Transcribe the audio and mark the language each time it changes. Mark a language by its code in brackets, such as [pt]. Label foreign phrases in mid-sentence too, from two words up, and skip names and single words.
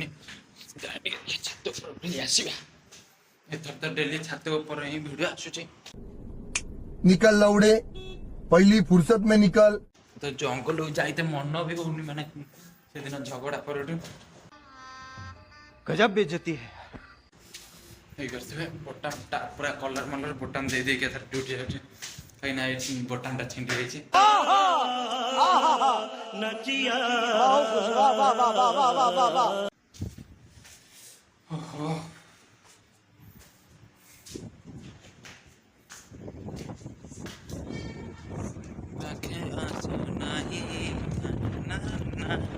[or] ଟିକେ ଛାତ ଉପର ବୁଲି ଆସିବା ଏଥର ତ ଡେଲି ଛାତ ଉପରେ ହିଁ ଭିଡ଼ିଓ ଆସୁଛି। [hi] निकल लौड़े पहली फुर्सत में निकल। [or] ତ ଜଙ୍ଗଲକୁ ଯାଇତେ ମନ ବି ହଉନି ମାନେ ସେଦିନ ଝଗଡ଼ା ପରଠୁ [hi] गजब बेइज्जती है। [or] ହେଇ କରିଥିବେ ବୋଟାମଟା ପୁରା କଲର ମଲର ବୋଟାମ ଦେଇକି ଏଥର ଡ୍ୟୁଟି ଯାଉଛି କାହିଁକିନା ଏ ବୋଟାମଟା ଛିଣ୍ଡି ଯାଇଛି। ଓହୋ ପାଖେ ଆସୁ ନାହିଁ ନା ନା